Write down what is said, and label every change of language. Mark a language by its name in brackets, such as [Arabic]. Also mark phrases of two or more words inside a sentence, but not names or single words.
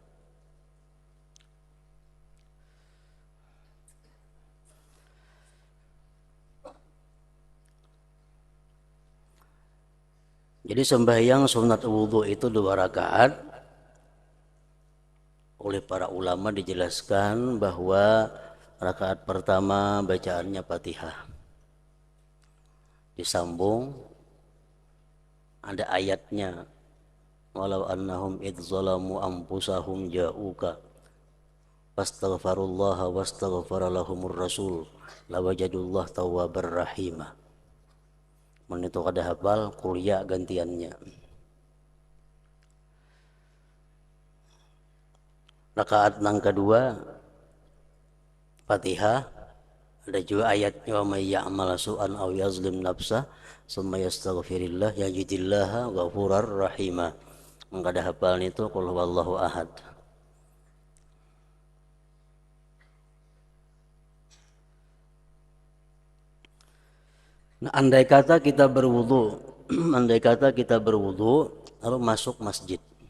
[Indonesian] Jadi sembahyang sunat wudu itu 2 rakaat. Oleh para ulama dijelaskan bahwa rakaat pertama bacaannya Fatihah, disambung ada ayatnya, [Arabic] ولو أنهم إذ ظلموا أنفسهم جاءوك فاستغفروا الله واستغفر لهم الرسول لوجدوا الله توابا رحيما. [Banjar] Itu kada hafal kuliah gantiannya. [Indonesian] Rakaat yang kedua Fatihah, ada juga ayatnya [Arabic] ومن يعمل سوءا أو يظلم نفسه ثم يستغفر الله يجد الله غفورا رحيما. [Banjar] Kada hafal [Indonesian] itu [Arabic] قل هو الله أحد. [Indonesian] Nah, andai kata kita berwudu, lalu masuk masjid.